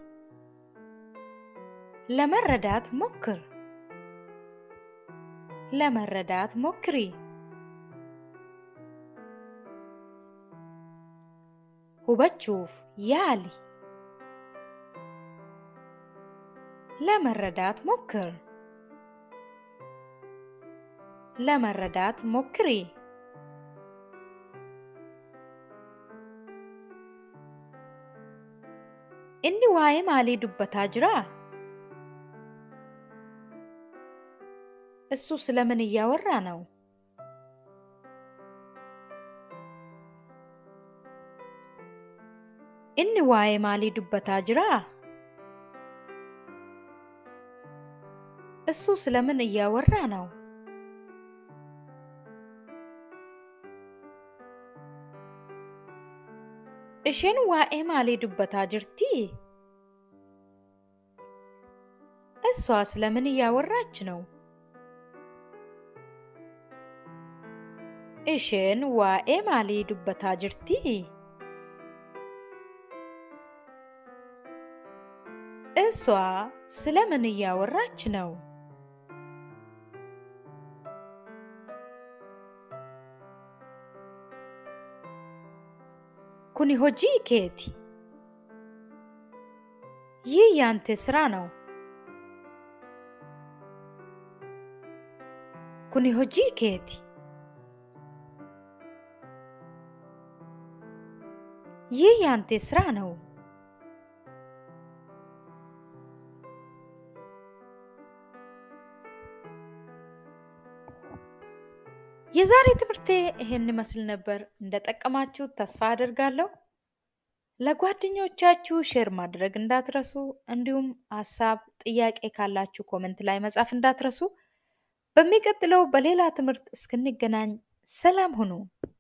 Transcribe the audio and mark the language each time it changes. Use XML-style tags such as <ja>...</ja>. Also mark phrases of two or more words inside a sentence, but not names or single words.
<am>ለመረዳት ሞክር ለመረዳት ሞክሪ</am> <om>hubachuuf yaali</om> <am>ለመረዳት ሞክር ለመረዳት ሞክሪ</am> <om>inni waa'ee maalii dubbataa jira</om> <am>እሱ ስለምን እያወራ ነው</am> <om>inni waa'ee maalii dubbataa jira</om> <am>እሱ ስለምን እያወራ ነው</am> <om>isheen waa'ee maalii dubbataa jirti</om> <am>እሷ ስለምን እያወራች ነው</am> <om>isheen waa'ee maalii dubbataa jirti</om> <am>እሷ ስለምን እያወራች ነው</am> <om>kuni hojii keeti</om> <am>ይህ ያንተ ስራ ነው</am> <om>kuni hojii keeti</om> <am>ይህ ያንተ ስራ ነው። የዛሬ ትምህርቴ ይሄን ይመስል ነበር። እንደጠቀማችሁ ተስፋ አደርጋለሁ። ለጓደኞቻችሁ ሼር ማድረግ እንዳትረሱ። እንዲሁም ሀሳብ፣ ጥያቄ ካላችሁ ኮመንት ላይ መጻፍ እንዳትረሱ። በሚቀጥለው በሌላ ትምህርት እስክንገናኝ ሰላም ሁኑ።</am>